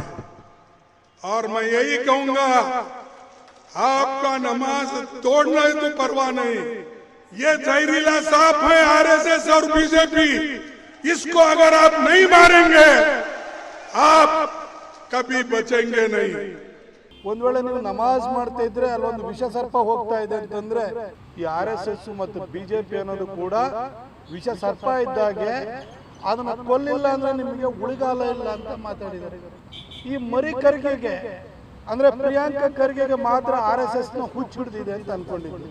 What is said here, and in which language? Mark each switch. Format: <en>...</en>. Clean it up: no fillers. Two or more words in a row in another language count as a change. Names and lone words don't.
<hi>और मैं यही कहूंगा, आपका नमाज तोड़ना है तो परवाह नहीं, ये जहरीला सांप है आरएसएस और बीजेपी, इसको अगर आप नहीं मारेंगे आप कभी बचेंगे नहीं।</hi> <kn>ಒಂದ್ ವೇಳೆ ನೀವು ನಮಾಜ್ ಮಾಡ್ತಾ ಇದ್ರೆ ಅಲ್ಲೊಂದು ವಿಷ ಸರ್ಪ ಹೋಗ್ತಾ ಇದೆ ಅಂತಂದ್ರೆ ಈ ಆರ್ಎಸ್ಎಸ್ ಮತ್ತು ಬಿಜೆಪಿ ಅನ್ನೋದು ಕೂಡ ವಿಷ ಸರ್ಪ ಇದ್ದಾಗೆ ಅದನ್ನ ಕೊಲ್ಲಿಲ್ಲ ಅಂದ್ರೆ ನಿಮಗೆ ಉಳಿಗಾಲ ಇಲ್ಲ ಅಂತ ಮಾತಾಡಿದ್ದಾರೆ. ಈ ಮರಿ ಖರ್ಗೆಗೆ ಅಂದ್ರೆ ಪ್ರಿಯಾಂಕಾ ಖರ್ಗೆಗೆ ಮಾತ್ರ ಆರ್ಎಸ್ಎಸ್ ನ ಹುಚ್ಚು ಹಿಡಿದಿದೆ ಅಂತ ಅನ್ಕೊಂಡಿದ್ವಿ.</kn>